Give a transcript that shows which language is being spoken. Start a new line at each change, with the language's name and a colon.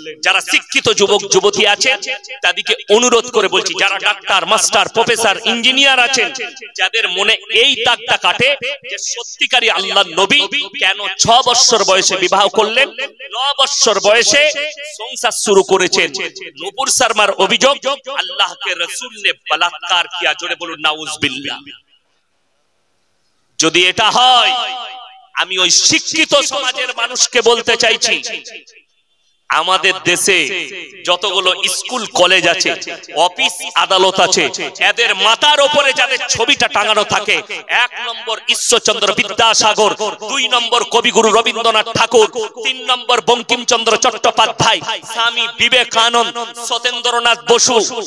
Bangla: যারা শিক্ষিত যুবক যুবতী আছেন তাদেরকে অনুরোধ করে বলছি, যারা ডাক্তার, মাস্টার, প্রফেসর, ইঞ্জিনিয়ার আছেন, যাদের মনে এই দাগটা কাটে যে সত্যিকারী আল্লাহর নবী কেন 6 বছর বয়সে বিবাহ করলেন, 9 বছর বয়সে সংসার শুরু করেছেন। নূপুর শর্মার অভিযোগ
Hindi: আল্লাহ के रसूल ने बलात्कार किया।
Bangla: জোরে বলুন নাউজুবিল্লাহ। যদি এটা হয়, আমি ওই শিক্ষিত সমাজের মানুষকে বলতে চাইছি, আমাদের দেশে যতগুলো স্কুল কলেজ আছে, অফিস আদালত আছে, এদের মাথার উপরে যাদের ছবিটা টাঙানো থাকে, 1 নম্বর ঈশ্বরচন্দ্র বিদ্যাসাগর, 2 নম্বর কবিগুরু রবীন্দ্রনাথ ঠাকুর, 3 নম্বর বঙ্কিমচন্দ্র চট্টোপাধ্যায়, স্বামী বিবেকানন্দ, সত্যেন্দ্রনাথ বসু।